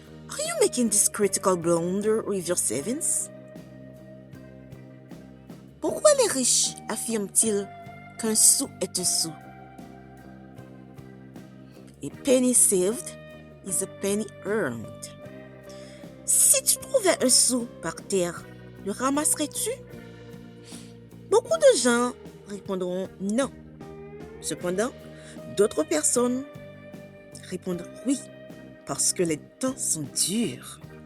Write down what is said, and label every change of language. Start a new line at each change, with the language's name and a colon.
English: Are you making this critical blunder with your savings?
French: Pourquoi les riches affirment-ils qu'un sou est un sou?
English: A penny saved is a penny earned.
French: Si tu trouvais un sou par terre, le ramasserais-tu? Beaucoup de gens répondront non. Cependant, d'autres personnes répondent oui, parce que les temps sont durs.